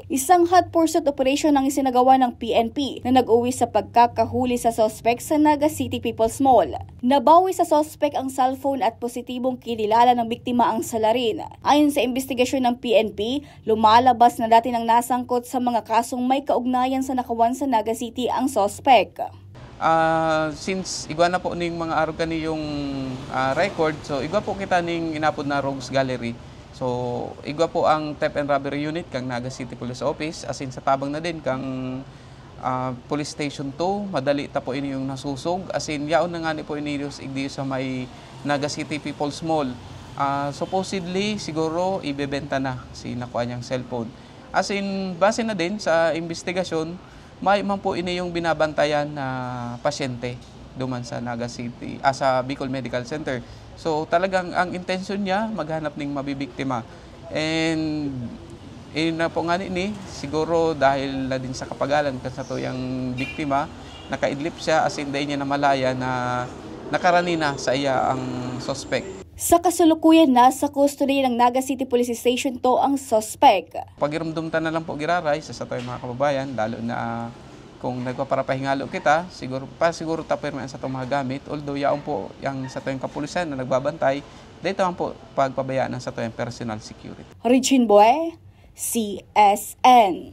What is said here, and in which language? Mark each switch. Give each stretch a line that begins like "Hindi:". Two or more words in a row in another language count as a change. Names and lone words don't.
Filipino: Isang
English: hot pursuit operation
Filipino: ang isinagawa ng PNP na nag-uwi sa pagkakahuli sa suspect sa Naga City People's Mall. Nabawi sa suspect ang cellphone at positibong kinilala ng biktima ang salarin. Ayon sa investigasyon ng PNP, lumalabas na dati nang nasangkot sa mga kasong may kaugnayan sa nakawan sa Naga City ang suspect.
Bikol: Since igwa na po ning mga araw kani yung record, so igwa po kita ning inapod na Rogues Gallery. So igwa po ang
English: theft and robbery unit
Bikol: kang Naga City Police Office, as in sa tabang na din kang Police Station 2, madali ta po ini yung nasusog, as in yaon na nga ni po ini igdi sa may Naga City People's Mall. Supposedly siguro ibebenta na si nakuha niyang cellphone. As in, base na din sa investigasyon, may man po ini yung binabantayan na pasyente duman sa Naga City, sa Bicol Medical Center. So talagang ang intensyon niya maghanap ng mabibiktima. And na po nga ni, siguro dahil na din sa kapagalan kasi ito yung biktima, nakaidlip siya, as in day niya na malaya na nakarani na sa iya ang suspect.
Filipino: Sa kasulukuyan, nasa custody ng Naga City Police Station to ang suspect.
Bikol: Pagirumdumtan na lang po giraray sa tayo mga kababayan, lalo na kung nagpaparapahingalo kita, siguro tapos sa itong mga gamit, although yaon po yung sa tayong kapulisan na nagbabantay, dito ang po pagpabayaan sa tayong
English: personal security.
Bikol: Regine Bue, CSN.